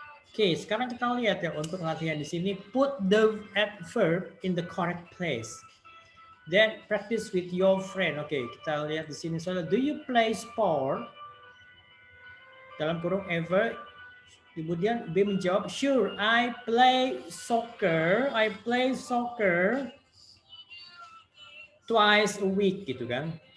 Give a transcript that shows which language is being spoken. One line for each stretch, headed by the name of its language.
Indonesian: Oke, sekarang kita lihat ya untuk latihan di sini.
English: Put the adverb in the correct place. Then practice with your friend.
Indonesian: Oke, kita lihat di sini soalnya.
English: Do you play sport?
Indonesian: Dalam kurung
English: ever.
Indonesian: Kemudian B menjawab,
English: sure, I play soccer. I play soccer twice a week gitu kan.